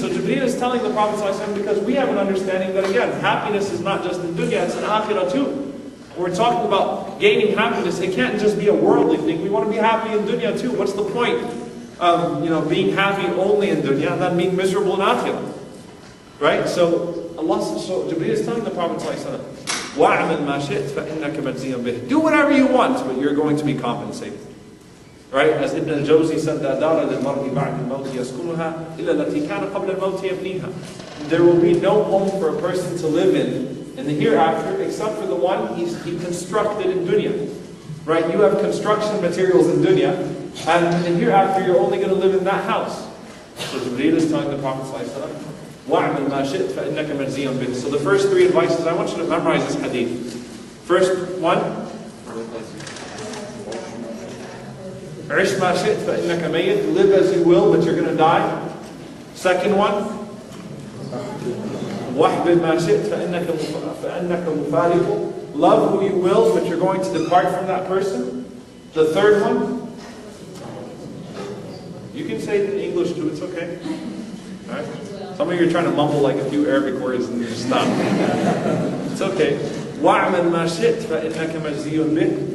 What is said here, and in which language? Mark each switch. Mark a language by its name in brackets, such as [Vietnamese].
[English] So Jibreel is telling the Prophet ﷺ, because we have an understanding that again, happiness is not just in dunya, it's in akhirah too. We're talking about gaining happiness. It can't just be a worldly thing. We want to be happy in dunya too. What's the point of being happy only in dunya and then being miserable in akhirah? Right? So Jibreel is telling the Prophet ﷺ, [Arabic] وَاعْمَلْ مَا شِئْتَ فَإِنَّكَ مَجْزِيٌّ بِهِ. [English] Do whatever you want, but you're going to be compensated. Right? As Ibn al-Jawzi said, [Arabic] لا دار للمرء بعد الموت يسكنها إلا التي كان قبل الموت يبنيها. [English] There will be no home for a person to live in the hereafter except for the one he constructed in dunya. Right? You have construction materials in dunya, and in the hereafter you're only going to live in that house. So Jibreel is telling the Prophet ﷺ, [Arabic] وَاعْمَلْ مَا شِئْتَ فَإِنَّكَ مَجْزِيٌّ بِهِ. [English] So the first three advices, I want you to memorize this hadith. First one, [Arabic] عِشْ مَا شِئْتَ فَإِنَّكَ مَيِّتٌ. [English] Live as you will, but you're going to die. Second one, [Arabic] وَاحْبِبْ مَا شِئْتَ فَإِنَّكَ مُفَارِقٌ. [English] Love who you will, but you're going to depart from that person. The third one, you can say it in English too, it's okay. All right? Some of you are trying to mumble like a few Arabic words and you just stop. It's okay. [Arabic] وَاعْمَلْ مَا شِئْتَ فَإِنَّكَ مَجْزِيٌّ بِهِ.